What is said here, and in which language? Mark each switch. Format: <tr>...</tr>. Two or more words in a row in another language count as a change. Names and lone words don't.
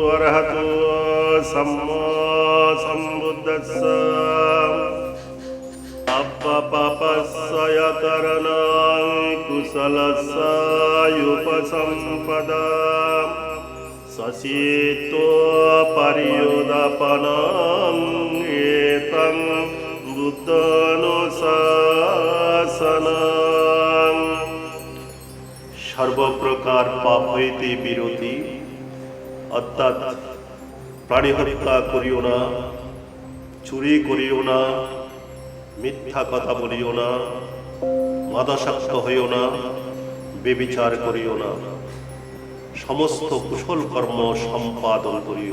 <pi>अरहतो सम्मा सम्बुद्धस्स अप्पपापस्य यतरणं कुशलस्य युपसम्पदा सचेतो पर्योदापनम् एतं</pi> <bn>बुद्धानुशासनम् সর্বপ্রকার পাপ হইতে বিরতি অর্থাৎ প্রাণী হত্যা করিও না, চুরি করিও না, মিথ্যা কথা বলিও না, মাদকাসক্ত হইও না, ব্যভিচার করিও না, সমস্ত কুশল কর্ম সম্পাদন করিও।</bn>